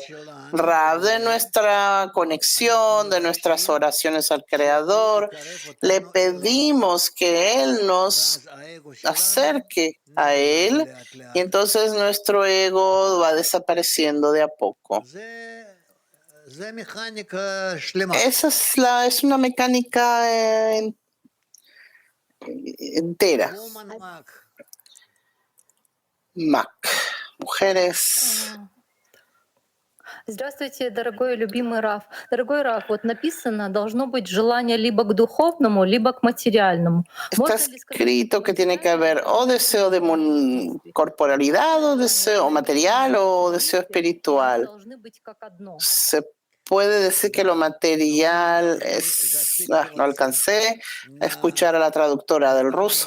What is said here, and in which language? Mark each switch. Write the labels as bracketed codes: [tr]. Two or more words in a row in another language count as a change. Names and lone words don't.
[es] Rav, de nuestra conexión, de nuestras oraciones al Creador, le pedimos que Él nos acerque a Él y entonces nuestro ego va desapareciendo de a poco. Esa es una mecánica entera. Mac. Mujeres. [ru] Здравствуйте, дорогой и любимый Рав. Дорогой Рав, вот написано, должно быть желание либо к духовному, либо к материальному. [es] Está escrito que tiene que haber o deseo de corporalidad, o deseo material, o deseo espiritual. Se puede decir que lo material es... no alcancé a escuchar a la traductora del ruso.